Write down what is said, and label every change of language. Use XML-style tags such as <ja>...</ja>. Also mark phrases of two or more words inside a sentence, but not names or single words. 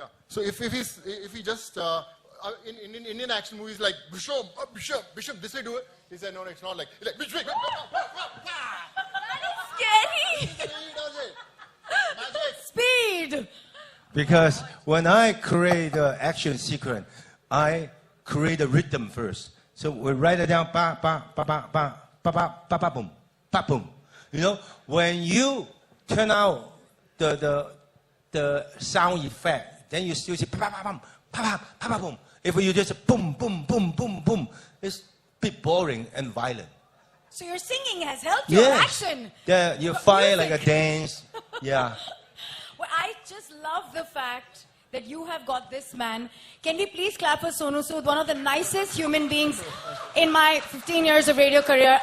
<en>So if he just, in Indian action movies like, Bishop, this way do it. He said, no, it's not like, he's like, Bishop. Scary. Speed. Because when I create the action sequence, I create a rhythm first. So we write it down, ba ba ba ba ba ba ba ba ba boom, ba boom. When you turn out the sound effect, then you still say pa pa bum, pa pa pa boom. If you just boom boom boom boom boom, it's a bit boring and violent. So your singing has helped your action. Yeah, you fire like a dance. Yeah. Well, I just love the fact that you have got this man. Can we please clap for Sonu Sood, one of the nicest human beings in my 15 years of radio career.</en>